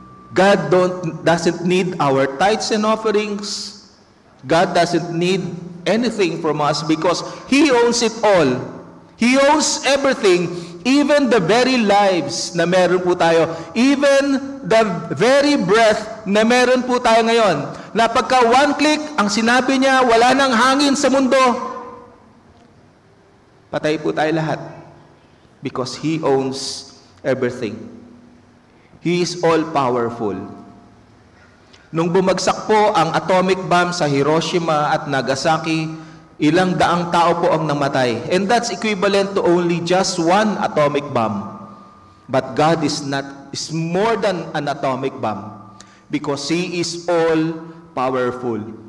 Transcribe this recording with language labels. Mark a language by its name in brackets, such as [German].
[English] God doesn't need our tithes and offerings. God doesn't need anything from us because He owns it all. He owns everything, even the very lives [Filipino] na meron po tayo, [English] even the very breath na meron po tayo ngayon. [Filipino] Na pagka one click, ang sinabi niya, wala nang hangin sa mundo, patay po tayo lahat [English] because He owns everything. He is all-powerful. [Filipino] Nung bumagsak po ang atomic bomb sa Hiroshima at Nagasaki, ilang daang tao po ang namatay. [English] And that's equivalent to only just one atomic bomb. But God is more than an atomic bomb because He is all-powerful.